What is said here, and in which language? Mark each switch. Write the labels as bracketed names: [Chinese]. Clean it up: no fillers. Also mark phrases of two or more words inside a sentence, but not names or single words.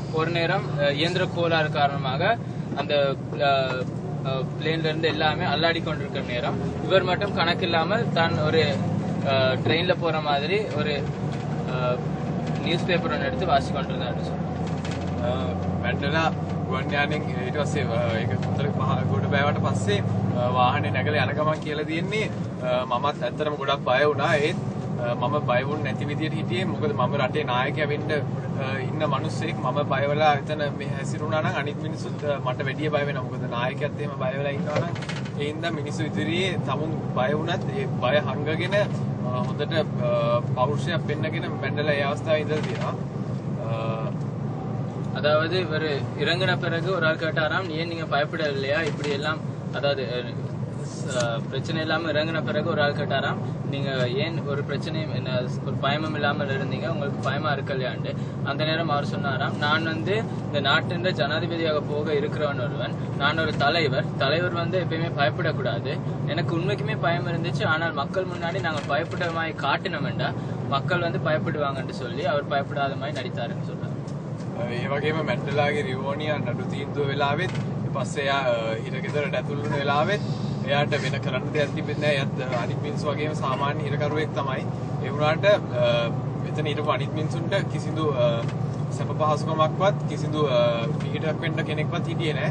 [Tamil] ஒரு நேரம் இயந்திர கோளாறு காரணமாக அந்த பிளேன்ல இருந்து எல்லாமே அல்லாடி கொண்டிருக்கிற நேரம் இவர் மட்டும் கணக்கில்லாமல் தான் ஒரு ட்ரெயின்ல போற மாதிரி ஒரு [English] news paper [Tamil] ஒன்று எடுத்து வாசி கொண்டிருந்தார். [Sinhala] මැන්ඩලා ගුවන් යානෙන් ඊට පස්සේ ඒක උත්තර ගොඩ බෑවට පස්සේ වාහනේ නැගලා යන ගමන් කියලා තියෙන්නේ මමත් ඇත්තටම ගොඩක් බය වුණා. ඒත් මම බය වුණ නැති විදියට හිටියේ. මොකද මම රටේ නායකයා වෙන්න ඉන්න මිනිස්සෙක්. මම බය වෙලා එතන මේ හැසිරුණා නම් අනිත් මිනිස්සුත් මට වැඩිය බය වෙනවා. මොකද නායකයාත් එහෙම බය වෙලා ඉන්නවා නම් ඒ හින්දා මිනිස්සු ඉදිරියේ තමුන් බය වුණත් ඒ බය හංගගෙන හොඳට පෞරුෂයක් පෙන්නගෙන මැන්ඩලා ඒ අවස්ථාවේ ඉඳලා තියෙනවා. [Tamil] அதாவது இவர் இறங்கின பிறகு ஒரு ஆள் கேட்டாராம், ஏன் நீங்க பயப்படவில்லையா இப்படி எல்லாம், அதாவது பிரச்சனை இல்லாம இறங்கின பிறகு ஒரு ஆள் கேட்டாராம், நீங்க ஏன் ஒரு பிரச்சனையும் ஒரு பயமும் இல்லாமல் இருந்தீங்க, உங்களுக்கு பயமா இருக்கலையாண்டு. அந்த நேரம் அவர் சொன்னாராம், நான் வந்து இந்த நாட்டின் ஜனாதிபதியாக போக இருக்கிறவன் ஒருவன், நான் ஒரு தலைவர் வந்து எப்பயுமே பயப்படக்கூடாது. எனக்கு உண்மைக்குமே பயம் இருந்துச்சு. ஆனால் மக்கள் முன்னாடி நாங்கள் பயப்பட மாதிரி காட்டினோம்டா மக்கள் வந்து பயப்படுவாங்கன்னு சொல்லி அவர் பயப்படாத மாதிரி நடித்தாருன்னு சொல்றாரு. [Sinhala] ඒ වගේම මැන්ඩලාගේ රිවෝනියා නඩු තීන්දුව වෙලාවෙත් ඊපස්සේ එයා හිරගෙදරට ඇතුළු වෙන වෙලාවෙත් එයාට වෙන කරන්න දෙයක් තිබෙන්නේ නැහැ. එයාත් අනිත් මිනිස්සු වගේම සාමාන්‍ය හිරකරුවෙක් තමයි. ඒ වුණාට එතන හිටපු අනිත් මිනිස්සුන්ට කිසිදු සැප පහසුකමක්වත් කිසිදු පිටක් වෙන්න කෙනෙක්වත් හිටියේ නැහැ.